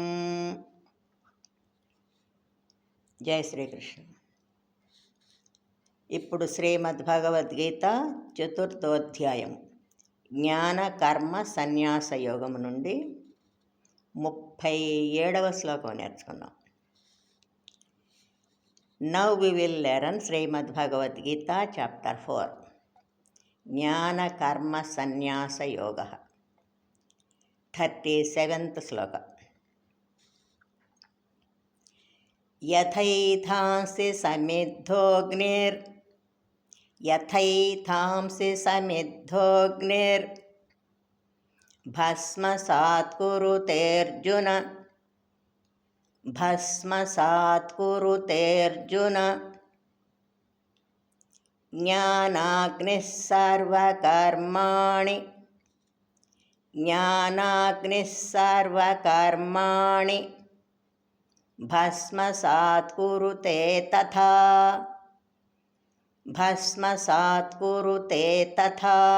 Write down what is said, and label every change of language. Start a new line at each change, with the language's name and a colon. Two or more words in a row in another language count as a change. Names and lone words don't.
Telugu: జై శ్రీకృష్ణ. ఇప్పుడు శ్రీమద్భగవద్గీత చతుర్థోధ్యాయం జ్ఞాన కర్మ సన్యాస యోగం నుండి 37వ శ్లోకం నేర్చుకుందాం.
English: Now we will learn Srimad Bhagavad Gita chapter 4 Jnana Karma Sannyasa Yoga 37th sloka.
Sanskrit: यथैधांसि समिद्धोऽग्निर्भस्मसात् कुरुतेऽर्जुन జ్ఞానాగ్నిః సర్వకర్మాణి భస్మసాత్ కురుతే తథా.